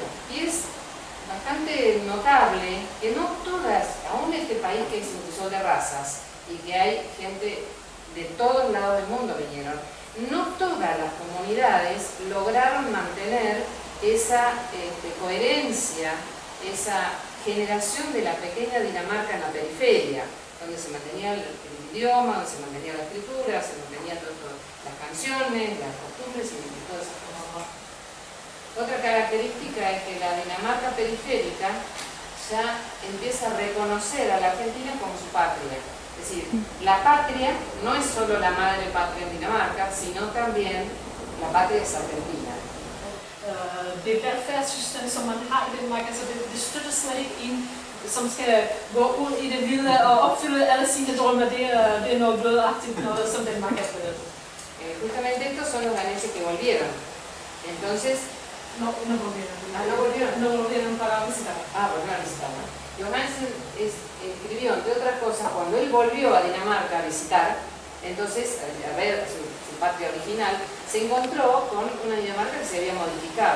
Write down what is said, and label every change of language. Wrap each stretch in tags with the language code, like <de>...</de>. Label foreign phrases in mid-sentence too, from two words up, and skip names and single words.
<es>Y es bastante notable que no todas, aún este país que es un crisol de razas y que hay gente de todos lados del mundo vinieron, no todas las comunidades lograron mantener esa coherencia, esa generación de la pequeña Dinamarca en la periferia, donde se mantenía el idioma, donde se mantenía la escritura, se mantenían las canciones, las costumbres y todas esas cosas. Otra característica es que la Dinamarca periférica ya empieza a reconocer a la Argentina como su patria. Es decir, la patria no es solo la madre patria en Dinamarca, sino también la patria es Argentina.</es> <da>Det velfærdssystem, som man har i Danmark, altså det støtter slet ikke en, som skal gå ud i det hvide og opfylde alle sine drømme. Det er noget blødagtigt, noget som Danmark er blevet.</da> <es>Justamente estos son los daneses que volvieron. Entonces, no volvieron. ¿No volvieron? No volvieron para visitar. Volvieron a visitar. Johansen escribió, entre otras cosas, cuando él volvió a Dinamarca a visitar, entonces, a ver su patria original, se encontró con una Dinamarca que se había modificado.</es>